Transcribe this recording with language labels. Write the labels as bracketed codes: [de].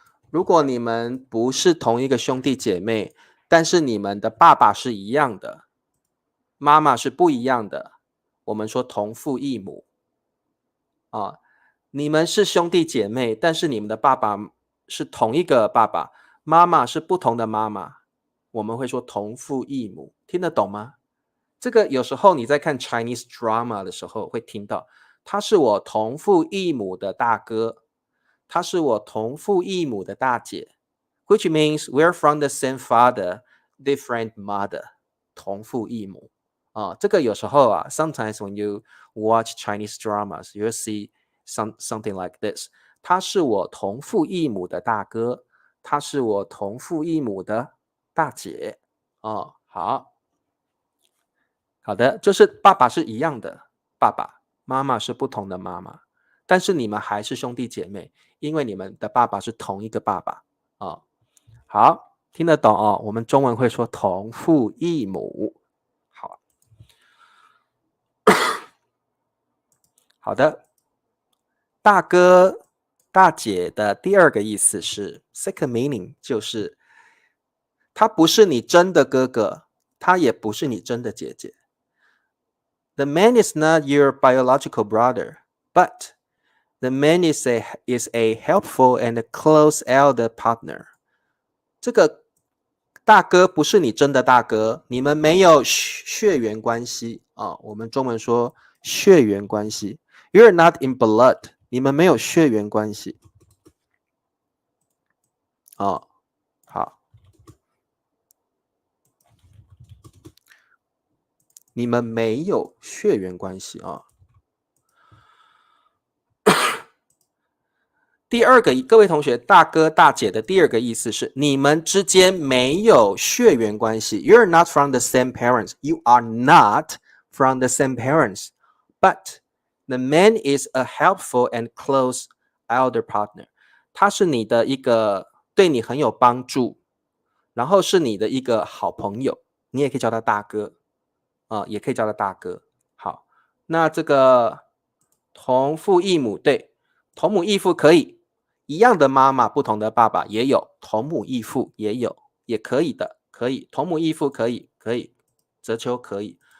[zh] 如果你们不是同一个兄弟姐妹，但是你们的爸爸是一样的，妈妈是不一样的，我们说同父异母你们是兄弟姐妹，但是你们的爸爸是同一个爸爸，妈妈是不同的妈妈，我们会说同父异母。听得懂吗？这个有时候你在看 Chinese drama 的时候会听到，他是我同父异母的大哥，他是我同父异母的大姐， [en] which means we're from the same father, different mother， [zh] 同父异母这个有时候 [en] sometimes when you watch Chinese dramas, you'll see something like this。 [zh] 他是我同父异母的大哥，他是我同父异母的大姐好的，就是爸爸是一样的爸爸，妈妈是不同的妈妈，但是你们还是兄弟姐妹，因为你们的爸爸是同一个爸爸好，听得懂我们中文会说同父异母。好的，大哥大姐的第二个意思是 [en] second meaning， [zh] 就是他不是你真的哥哥，他也不是你真的姐姐。 [en] The man is not your biological brother, but the man is a helpful and close elder partner。 [zh] 这个大哥不是你真的大哥，你们没有血缘关系我们中文说血缘关系。 [en] You're not in blood， [zh] 你们没有血缘关系好，你们没有血缘关系第二个，各位同学，大哥大姐的第二个意思是你们之间没有血缘关系。 [en] You're not from the same parents. You are not from the same parents. But the man is a helpful and close elder partner. [zh] 他是你的一个对你很有帮助，然后是你的一个好朋友，你也可以叫他大哥也可以叫他大哥。好，那这个同父异母，对，同母异父可以，一样的妈妈不同的爸爸也有，同母异父也有，也可以的，可以，同母异父可以，哲秋可以。